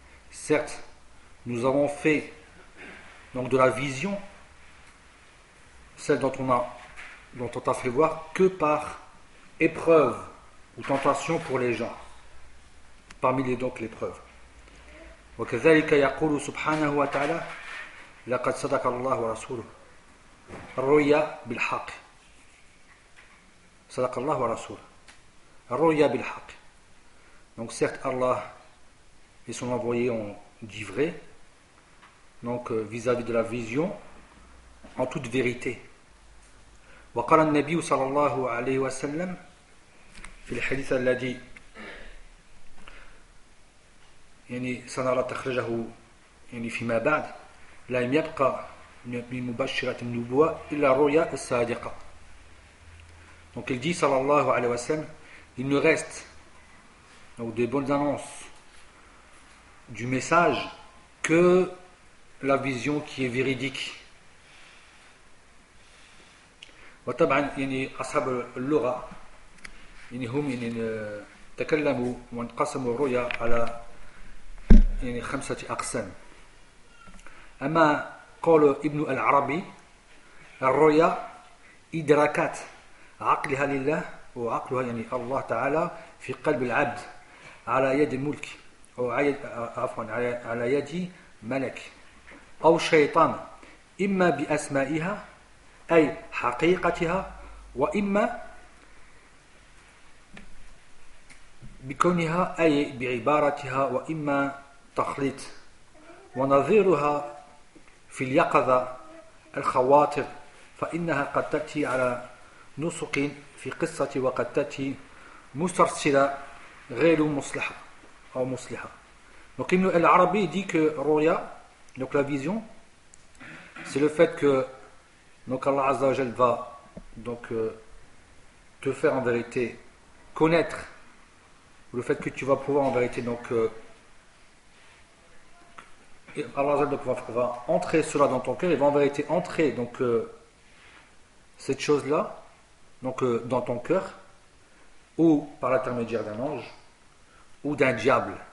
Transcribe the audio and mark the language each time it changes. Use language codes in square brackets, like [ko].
[fr] Certes, nous avons fait donc de la vision, celle dont on t'a fait voir, que par épreuve ou tentation pour les gens. Parmi les donc les preuves. [ar] وكذلك يقول سبحانه وتعالى لقد صدق الله ورسوله الرؤيا بالحق صدق الله ورسوله الرؤيا بالحق. [fr] Donc certes Allah et son envoyé ont dit vrai, donc vis-à-vis de la vision en toute vérité. [ar] وقال النبي صلى الله عليه وسلم في الحديث الذي يعني سنرى تخرجه يعني فيما بعد لم يبقى من مبشرة النبوة إلا الرؤيا الصادقة. Donc il dit sallallahu alayhi wa sallam, il ne reste donc des bonnes annonces du message que la vision qui est véridique. وطبعا يعني أصحاب اللغة يعني هم يعني تكلموا وانقسموا الرؤيا على يعني خمسة أقسام. أما قول ابن العربي الرؤيا إدراكات عقلها لله وعقلها يعني الله تعالى في قلب العبد على يد الملك أو عفوا على يد ملك أو شيطان إما بأسمائها أي حقيقتها وإما بكونها أي بعبارتها وإما تخليط ونظيرها في اليقظة الخواطر فإنها قد تأتي على نسق في قصة وقد تأتي مسترسلة غير مصلحة أو مصلحة. [fr] Donc ابن العربي dit que Ruya, donc la vision, c'est le fait que donc Allah Azza wa Jal va donc te faire en vérité connaître le fait que tu vas pouvoir en vérité donc Allah Azza wa Jal va entrer cela dans ton cœur, il va en vérité entrer donc cette chose là donc dans ton cœur ou par l'intermédiaire d'un ange ou d'un diable.